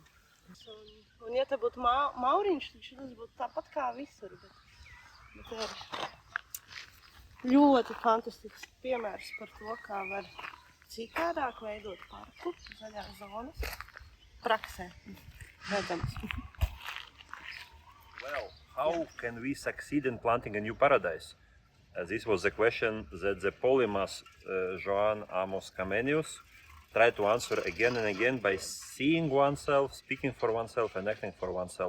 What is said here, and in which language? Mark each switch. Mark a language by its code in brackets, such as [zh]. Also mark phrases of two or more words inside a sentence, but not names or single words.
[lv] Un ja te būtu mauriņš, tad šis būtu tāpat kā visur, bet ir ļoti fantastisks piemērs par to, kā var citādāk veidot parku, zaļās zonas, praksē, redzams. [en] Well, how can we succeed in planting a new paradise? This was the question that the polymath Joan Amos Comenius tried to answer again and again by seeing oneself, speaking for oneself, and acting for oneself.